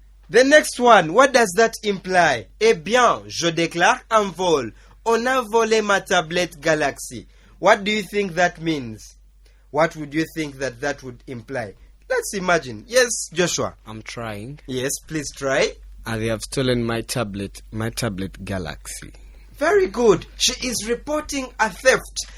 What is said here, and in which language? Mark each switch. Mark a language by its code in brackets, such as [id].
[en] The next one, what does that imply? [fr] Eh bien, je déclare un vol. On a volé ma tablette Galaxy. [en] What do you think that means? What would you think that would imply? Let's imagine. Yes, Joshua. I'm trying. Yes, please try. And they have stolen my tablet Galaxy. Very good. She is reporting a theft.